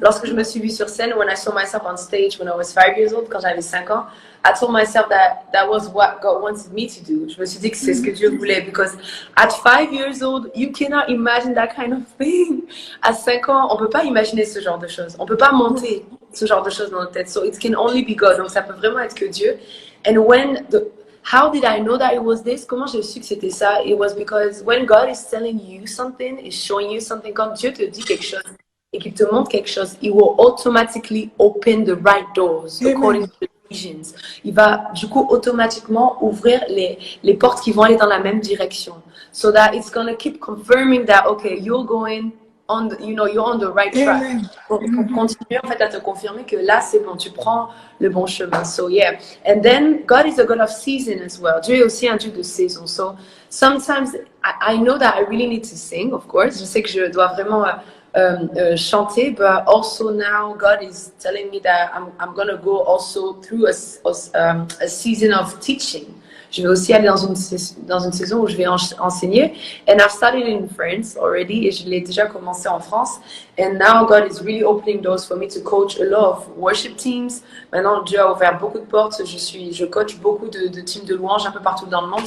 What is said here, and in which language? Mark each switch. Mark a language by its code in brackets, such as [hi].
[fr] Lorsque je me suis vue sur scène, [en] when I saw myself on stage when I was 5 years old, [fr] quand j'avais 5 ans, [en] I told myself that was what God wanted me to do. [fr] Je me suis dit que c'est ce que Dieu voulait, [en] because at 5 years old, you cannot imagine that kind of thing. [fr] À 5 ans, on peut pas imaginer ce genre de choses. On peut pas monter ce genre de choses dans notre tête. [en] So it can only be God. [fr] Donc ça peut vraiment être que Dieu. [en] And how did I know that it was this? [fr] Comment j'ai su que c'était ça? [en] It was because when God is telling you something, is showing you something, [fr] quand Dieu te dit quelque chose [en] et qu'il te montre quelque chose, He will automatically open the right doors according to the visions. [fr] Il va du coup automatiquement ouvrir les portes qui vont aller dans la même direction. [en] So that it's going to keep confirming that, okay, you're going you're on the right track. Amen. [fr] Pour continuer en fait à te confirmer que là c'est bon, tu prends le bon chemin. [en] So yeah, and then God is a God of season as well. [fr] Dieu est aussi un Dieu de saison. [en] So sometimes I know that I really need to sing, of course. [fr] Je sais que je dois vraiment chanter, [en] but also now God is telling me that I'm gonna go also through a season of teaching. [fr] Je vais aussi aller dans une saison où je vais enseigner. [en] And I've started in France already, [fr] et je l'ai déjà commencé en France. [en] And now God is really opening doors for me to coach a lot of worship teams. [fr] Maintenant, Dieu a ouvert beaucoup de portes. Je coach beaucoup de teams de louanges un peu partout dans le monde.